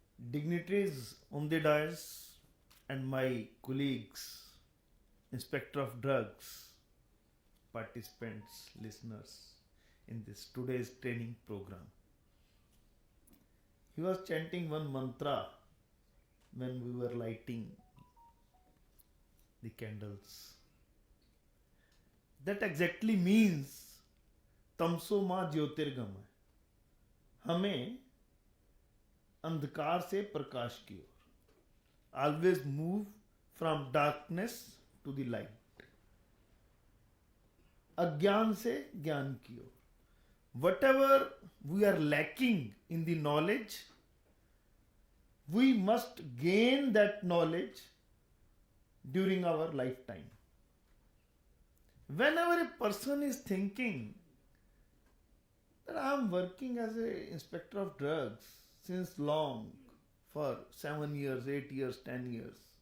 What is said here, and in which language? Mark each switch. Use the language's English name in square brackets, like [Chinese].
[English] Dignitaries on the dais and my colleagues, Inspector of Drugs, participants, listeners in this today's training program. He was chanting one mantra when we were lighting the candles. That exactly means [Sanskrit] तमसो माँ ज्योतिर्गमय, [Hindi] हमें अंधकार से प्रकाश की ओर, [English] always move from darkness to the light, [Hindi] अज्ञान से ज्ञान की ओर. [English] Whatever we are lacking in the knowledge, we must gain that knowledge during our lifetime. Whenever a person is thinking that I am working as an inspector of drugs since long, for 7 years, 8 years, 10 years.